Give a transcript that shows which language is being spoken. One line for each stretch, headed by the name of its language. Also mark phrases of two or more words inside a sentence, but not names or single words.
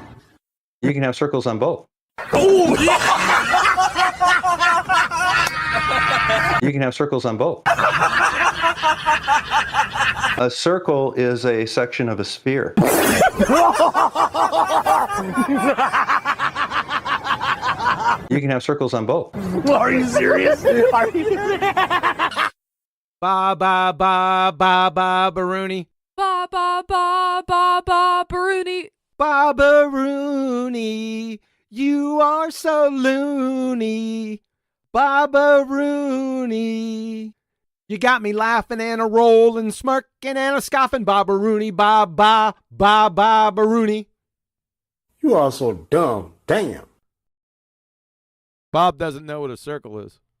English: You can have circles on both. You can have circles on both. A circle is a section of a sphere. You can have circles on both. Are you serious? Are you Ba ba ba ba ba Baruni. Ba ba ba ba ba Baruni. Ba Baruni. You are so loony. Ba Rooney. You got me laughing and a rolling, smirking and a scoffing. Ba Rooney. Ba ba ba ba Rooney. You are so dumb. Damn. Bob doesn't know what a circle is.